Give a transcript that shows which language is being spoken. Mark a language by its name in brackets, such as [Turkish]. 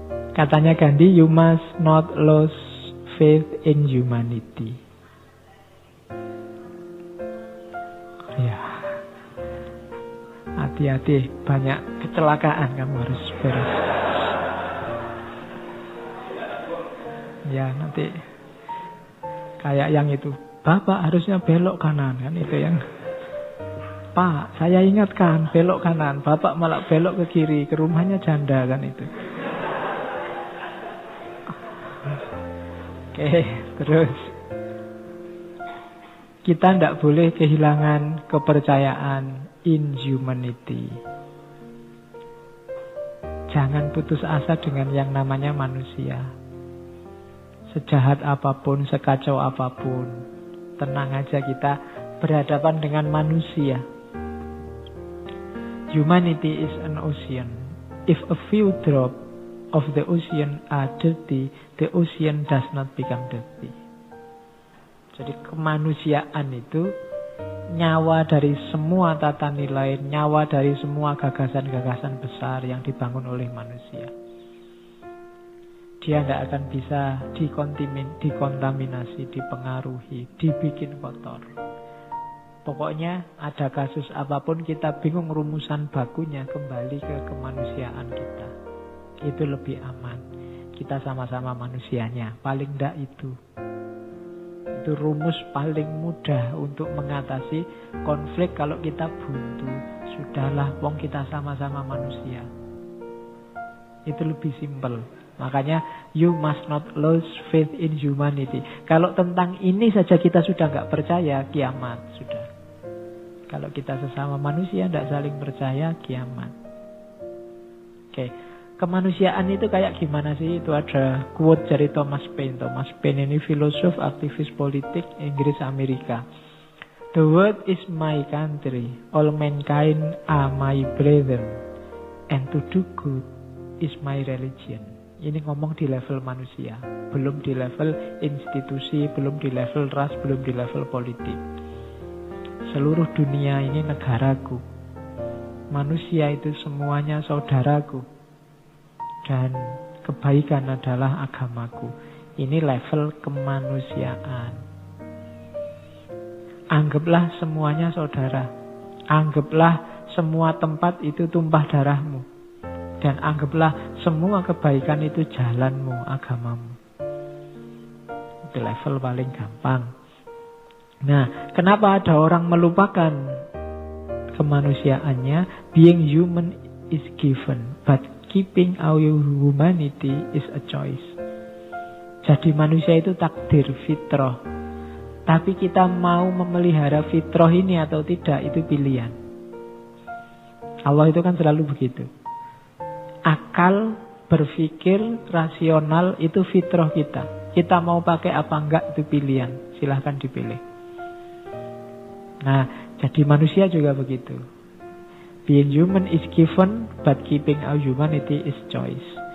[Indonesian] Katanya [English] Gandhi, you must not lose faith in humanity. [Indonesian] Ya, hati-hati, banyak kecelakaan kamu harus beres. Ya, nanti kayak yang itu, Bapak harusnya belok kanan, kan itu yang, Pak, saya ingatkan belok kanan, Bapak malah belok ke kiri, ke rumahnya janda, kan itu. Oke, terus kita tidak boleh kehilangan kepercayaan [English] in humanity. [Indonesian] Jangan putus asa dengan yang namanya manusia. Sejahat apapun, sekacau apapun, tenang aja, kita berhadapan dengan manusia. [English] Humanity is an ocean. If a few drops of the ocean are dirty, the ocean does not become dirty. [Indonesian] Jadi kemanusiaan itu nyawa dari semua tata nilai, nyawa dari semua gagasan-gagasan besar yang dibangun oleh manusia. Dia tidak akan bisa dikontaminasi, dipengaruhi, dibikin kotor. Pokoknya ada kasus apapun kita bingung rumusan bakunya, kembali ke kemanusiaan kita. Itu lebih aman. Kita sama-sama manusianya. Paling enggak itu rumus paling mudah untuk mengatasi konflik kalau kita buntu. Sudahlah, wong kita sama-sama manusia. Itu lebih simpel. Makanya [English] you must not lose faith in humanity. [Indonesian] Kalau tentang ini saja kita sudah nggak percaya, kiamat sudah. Kalau kita sesama manusia tidak saling percaya, kiamat. Oke. Kemanusiaan itu kayak gimana sih? Itu ada quote dari Thomas Paine. Thomas Paine ini filosof, aktivis politik Inggris Amerika. [English] The world is my country, all mankind are my brethren, and to do good is my religion. [Indonesian] Ini ngomong di level manusia, belum di level institusi, belum di level ras, belum di level politik. Seluruh dunia ini negaraku. Manusia itu semuanya saudaraku. Dan kebaikan adalah agamaku. Ini level kemanusiaan. Anggaplah semuanya saudara. Anggaplah semua tempat itu tumpah darahmu. Dan anggaplah semua kebaikan itu jalanmu, agamamu. Itu level paling gampang. Nah, kenapa ada orang melupakan kemanusiaannya? [English] Being human is given, but keeping our humanity is a choice. [Indonesian] Jadi manusia itu takdir, fitrah. Tapi kita mau memelihara fitrah ini atau tidak, itu pilihan. Allah itu kan selalu begitu. Akal, berpikir, rasional itu fitrah kita. Kita mau pakai apa enggak itu pilihan. Silahkan dipilih. Nah, jadi manusia juga begitu. [English] Being human is given, but keeping our humanity is choice.